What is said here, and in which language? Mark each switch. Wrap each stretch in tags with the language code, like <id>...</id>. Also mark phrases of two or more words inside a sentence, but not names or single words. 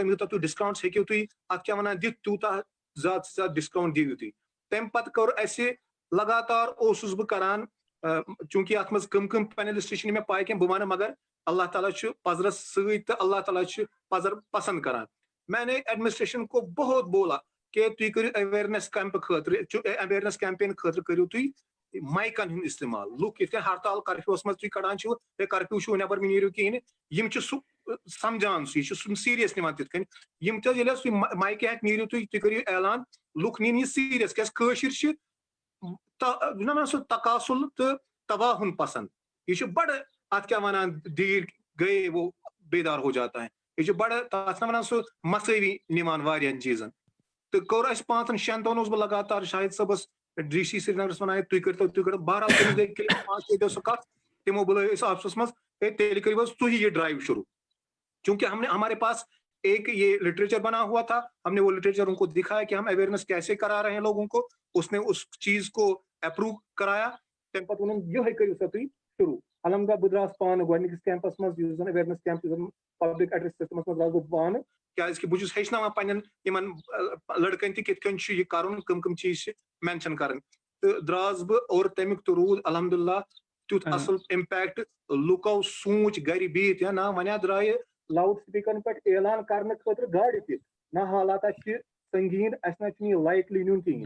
<ks>کم یوٗتاہ تُہۍ ڈسکاونٹس ہیٚکِو تُہۍ اتھ کیٛاہ ونان دِتھ تیوٗتاہ زیادٕ سے زیادٕ ڈسکاونٹ دِیِو تُہۍ تمہِ پتہٕ کٔر اَسہِ لگاتار اوسُس بہٕ کران چوٗنٛکہِ اتھ منٛز کٕم پینلسٹ چھِ نہٕ مےٚ پاے کینٛہہ بہٕ ونہٕ مگر اللہ تعالیٰ چھُ پزرس سۭتۍ تہٕ اللہ تعالیٰ چھُ پزر پسنٛد کران</ks> <ur>میں نے ایڈمنسٹریشن کو بہت بولا</ur> <ks>کہِ تُہۍ کٔرِو اویرنیس کیمپہٕ خٲطرٕ اویرنیس کیمپین خٲطرٕ کٔرِو تُہۍ مایکن ہُنٛد استعمال لُکھ یِتھ کٔنۍ ہرتال کرفیوٗوس منٛز تُہۍ کڑان چھِو ہے کرفیوٗ چھُو نٮ۪بر مہ نیٖرِو کِہیٖنۍ نہٕ یِم چھِ سُہ سمجان سُہ یہِ چھُ سُہ سیٖریس نِوان تِتھ کٔنۍ یِم تہِ ییٚلہِ حظ تُہۍ مایکہِ ہٮ۪تھ نیٖرِو تُہۍ کٔرِو اعلان لُکھ نِنۍ یہِ سیٖریس کیازِ کٲشِر چھِ نہ سُہ تقاصُل تہٕ تباہُن پسنٛد یہِ چھُ بڑٕ اتھ کیٛاہ ونان دیٖر گٔیے</ks> <ur>وہ بیدار ہو جاتا ہے</ur> <ks>یہِ چھُ بڑٕ تتھ نہ ونان سُہ مسٲوی نِوان واریاہن چیٖزن تہٕ کوٚر اَسہِ 5-6 دۄہن اوسُس بہٕ لگاتار شاہد صٲبس ڈی سی سرینگرس ونان تُہۍ کٔرِو بہرحال تٔمِس گٔے 5-6 دۄہ سُہ کتھ تِمو بُلٲے أسۍ آفسس منٛز ہے تیٚلہِ کٔرِو حظ تُہۍ یہِ ڈرایو شروٗع چوٗنٛکہِ</ks> <ur>ہمارے پاس ایک یہ لٹریچر بنا ہوا تھا ہم نے وہ لٹریچر ان کو دکھایا کہ ہم اویئرنیس کیسے کرا رہے ہیں لوگوں کو اس نے اس چیز کو اپروو کرایا</ur> <ks>تمہِ پتہٕ ووٚنُن یِہوے کٔرِو سا تُہۍ شروٗع الحمدللہ بہٕ درٛاس پانہٕ گۄڈنِکِس کیمپس منٛز یُس زن اویئرنیس کیمپ یُس زن پبلک ایڈرس سسٹمس منٛز درٛاس بہٕ پانہٕ کیازِ کہِ بہٕ چھُس ہیٚچھناوان پنٕنٮ۪ن یِمن لڑکن تہِ کِتھ کٔنۍ چھُ یہِ کرُن کٕم چیٖز چھِ مینشن کرٕنۍ تہٕ درٛاس بہٕ اور تمیُک تہِ روٗد الحمدللہ تیُتھ اصل امپیکٹ لُکو سوٗنٛچ گرِ بِہِتھ یا نہ وۄنۍ درٛایہِ لاوُڈ سپیٖکرن پٮ۪ٹھ اعلان کرنہٕ خٲطرٕ گاڑِ تہِ نہ حالاتہ چھِ سنگیٖن اَسہِ نہ چھُنہٕ یہِ لایٹلی نیُن کِہیٖنۍ</ks>